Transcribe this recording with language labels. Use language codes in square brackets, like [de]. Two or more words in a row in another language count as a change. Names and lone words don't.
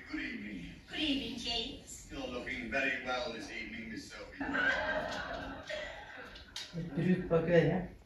[en] Good evening. Good evening, James. You're looking very well this evening, Miss Sophie. [no] Bruk bak øret.